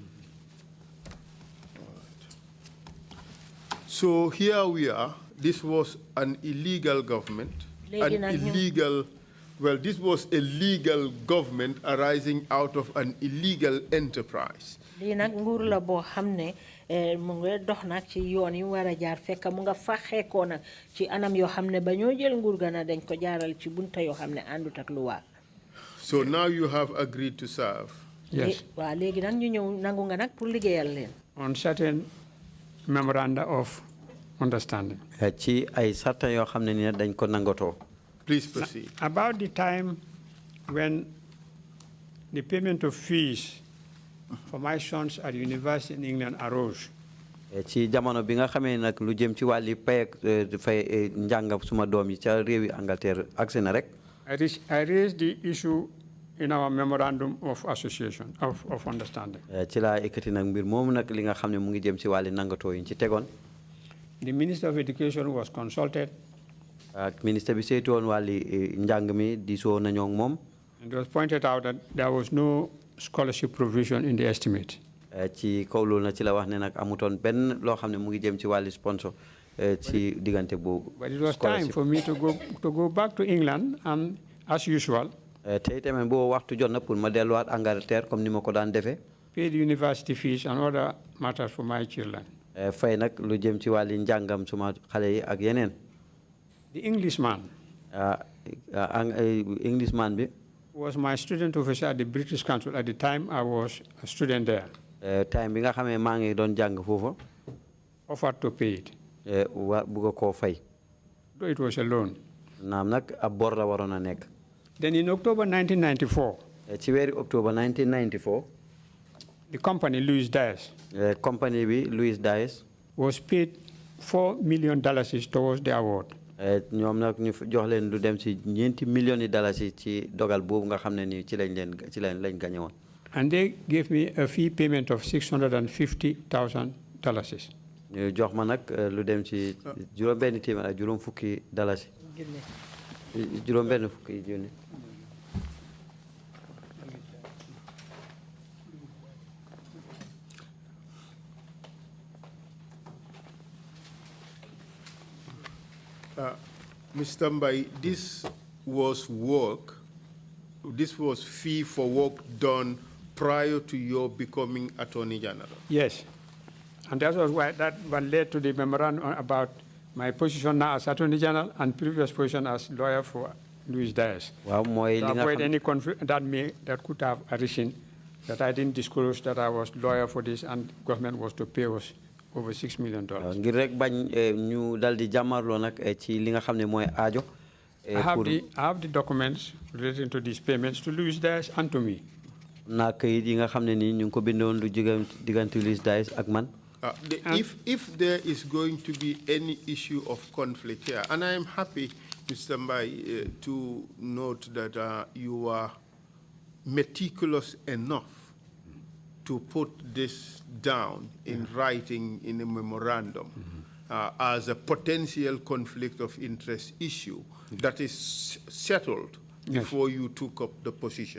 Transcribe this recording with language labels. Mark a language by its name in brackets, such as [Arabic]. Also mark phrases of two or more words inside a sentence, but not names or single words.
[English] All right. So here we are. This was an illegal government, this was a legal government arising out of an illegal enterprise. [Wolof] mu ngi dox nag ci yoon yi war a jaar fekk mu nga faxeekoo nag ci anam yoo xam ne ba ñoo jël nguur ga na dañ ko jaaral ci bunta yoo xam ne àndut ak lu waa. [English] So now you have agreed to serve. Yes. [Wolof] waaw léegi nag ñu ñëw nangu nga nag pour liggéeyal leen. [English] On certain memoranda of understanding. [Wolof] ci ay sarta yoo xam ne ni dañ ko nangatoo. [English] Please proceed. About the time when the payment of fees for my sons at university in England arose. [Wolof] ci jamono bi nga xamee nag lu jëm ci wàlli pay ak fay njàng suma doom yi ca réewi Angleterre agsi na rek. [English] I raised the issue in our memorandum of association of understanding. [Wolof] ci laa ekkati nag mbir moomu nag li nga xam ne mu ngi jëm ci wàlli nangatoo yi ci tegoon. [English] The Minister of Education was consulted. [Wolof] ak ministre bi saytu woon wàlli njàng mi diisoo nañoo ak moom. [English] And it was pointed out that there was no scholarship provision in the estimate. [Wolof] ci kaw loolu na ci la wax ne nag amutoon benn loo xam ne mu ngi jëm ci wàlli sponsor ci diggante boobu. [English] But it was time for me to go back to England and as usual. [Wolof] te itamit boo waxtu jot na pour ma delluwaat Angleterre comme ni ma ko daan defee. [English] Pay the university fees and other matters for my children. [Wolof] fay nag lu jëm ci wàlli njàngam suma xale yi ak yeneen. [English] The Englishman. [Wolof] Englishman bi. [English] Was my student officer at the British Council at the time I was a student there. [Wolof] Time bi nga xamee maa ngi doon jàng foofu. [English] Offered to pay it. [Wolof] Bugga koo fay. [English] Though it was a loan. [Wolof] Naam nag ab bor la waroon a nekk. [English] Then in October 1994. [Wolof] ci weeri October 1994. [English] The company Louis Dias. [Wolof] Company bi Louis Dias. [English] Was paid $4 million towards the award. [Wolof] ñoom nag ñu jox leen lu dem ci $9 millions ci dogal boobu nga xam ne ni ci lañ gañe woon. [English] And they gave me a fee payment of $650,000. [Wolof] ñu jox ma nag lu dem ci juróom-benn téeméer ak juróom fukki dalasi. juróom-benn fukki junni. [English] Mr. Mbai, this was fee for work done prior to your becoming Attorney General. Yes. And that was why that one led to the memorandum about my position now as Attorney General and previous position as lawyer for Louis Dias. Wow, to avoid any conflict that could have arisen, that I didn't disclose that I was lawyer for this and government was to pay us over $6 million. [Wolof] ngir rek bañ ñu dal di jàmmarloo nag ci li nga xam ne mooy aajo [English] I have the documents relating to these payments to Louis Dias and to me. If there is going to be any issue of conflict here, and I am happy, Mr. Mbai, to note that you are meticulous enough to put this down in writing in a memorandum as a potential conflict of interest issue that is settled before you took up the position.